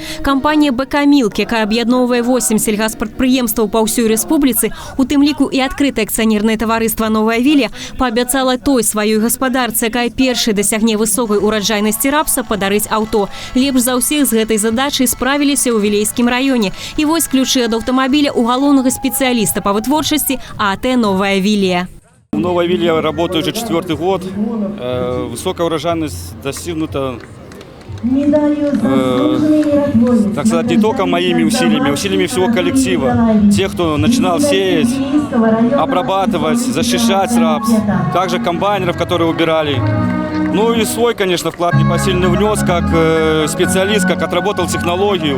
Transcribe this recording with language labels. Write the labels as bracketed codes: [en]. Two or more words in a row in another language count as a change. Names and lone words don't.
[be] Кампанія «БК Мілк», якая аб'ядноўвае 8 сельгаспрадпрыемстваў па ўсёй рэспубліцы, у тым ліку і адкрытае акцыянернае таварыства «Новая Вілія», паабяцала той сваёй гаспадарцы, якая першай дасягне высокай ураджайнасці рапса, падарыць аўто. Лепш за ўсіх з гэтай задачай справіліся ў Вілейскім раёне. І вось ключы ад аўтамабіля у галоўнага спецыяліста па вытворчасці ААТ «Новая Вілія». [ru] «Новая Вілія» работает уже 4-й год. Высокая урожайность достигнута, так сказать, не только моими усилиями, усилиями всего коллектива. Тех, кто начинал сеять, обрабатывать, защищать рапс. Также комбайнеров, которые убирали. Ну и свой, конечно, вклад непосильный внес, как специалист, как отработал технологию.